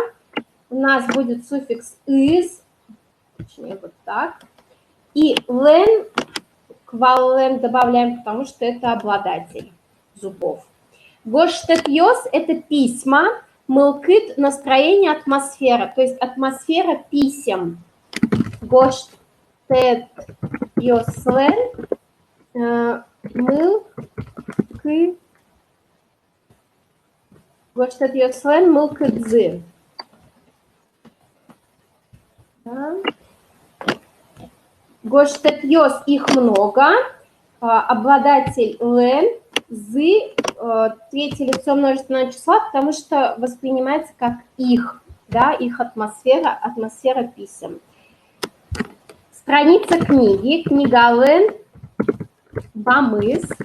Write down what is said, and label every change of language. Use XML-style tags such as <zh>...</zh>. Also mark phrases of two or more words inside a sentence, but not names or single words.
<ru>У нас будет суффикс из. Точнее, вот так. И лен к вален добавляем, потому что это обладатель зубов. Гоштет-йос – это письма. Мылкыт – настроение, атмосфера. То есть атмосфера писем.</ru> <udm>Гоштет-йос-лен мылкы. Гоштет-йос-лен мылкыдзы. Гоштет-йос –</udm> <ru>их много. Обладатель лен, зы, третье лицо множественного числа, потому что воспринимается как их, да, их атмосфера писем. Страница книги, книга лен, бамыс.</ru>